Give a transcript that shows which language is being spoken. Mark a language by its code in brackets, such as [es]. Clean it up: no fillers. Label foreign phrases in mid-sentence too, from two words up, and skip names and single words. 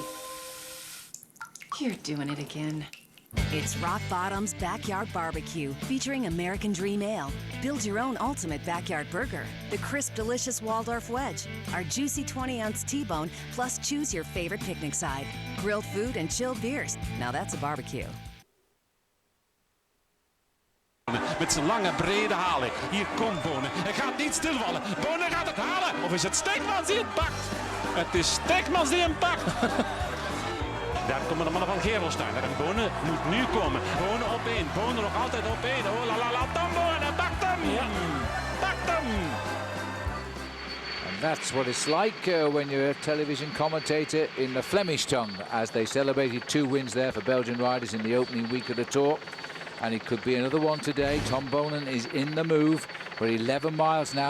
[en] You're doing it again. It's Rock Bottom's Backyard Barbecue, featuring American Dream Ale. Build your own ultimate backyard burger. The crisp, delicious Waldorf Wedge. Our juicy 20-ounce T-bone, plus choose your favorite picnic side. Grilled food and chilled beers. Now that's a barbecue. [nl] Met zijn lange, brede haling. Hier komt Bonen. Hij gaat niet stilvallen. Bonen gaat het halen. Of is het Stekmans die het pakt? Het is Stekmans die hem pakt. Daar komen de mannen van Gerelstein. En Bonen moet nu komen. Bonen op één. Bonen nog altijd op één. Oh la la la. Dan Bonen. Pakt hem. Ja. Pakt hem. [en] And that's what it's like when you're a television commentator in the Flemish tongue, as they celebrated 2 wins there for Belgian riders in the opening week of the Tour. And it could be another one today. Tom Bonen is in the move. We're 11 miles now.